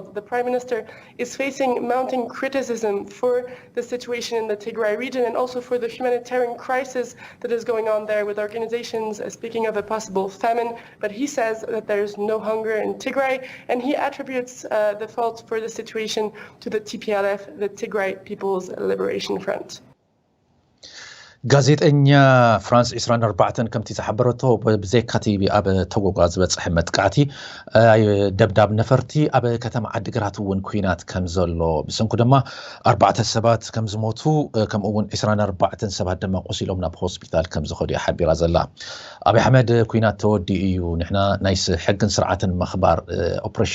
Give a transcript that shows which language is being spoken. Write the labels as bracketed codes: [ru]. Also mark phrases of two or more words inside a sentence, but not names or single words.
[en] The Prime Minister is facing mounting criticism for the situation in the Tigray region and also for the humanitarian crisis that is going on there, with organizations speaking of a possible famine. But he says that there's no hunger in Tigray, and he attributes the fault for the situation to the TPLF, the Tigray People's Liberation Front. [ti] ጋዜጠኛ ፍራንስ 24 ከምቲ ዝሓበረቶ ብዘይካቲ ኣብ ተጎጓዝ በጽሕ መጥቃዕቲ ደብዳብ ነፈርቲ ኣብ ከተማ ዓዲግራት እውን ኩናት ከም ዘሎ ብሰንኩ ድማ 4 ሰባት ከም ዝሞቱ ከምኡውን 24 ሰባት ድማ ቆሲሎም ናብ ሆስፒታል ከም ዝኸዱ ሓቢራ ዘላ ኣብ ኣሕመድ ኩናት ተወዲ እዩ ንሕና ናይስ ሕግን ስርዓትን መኽባር ኦፕሬሽን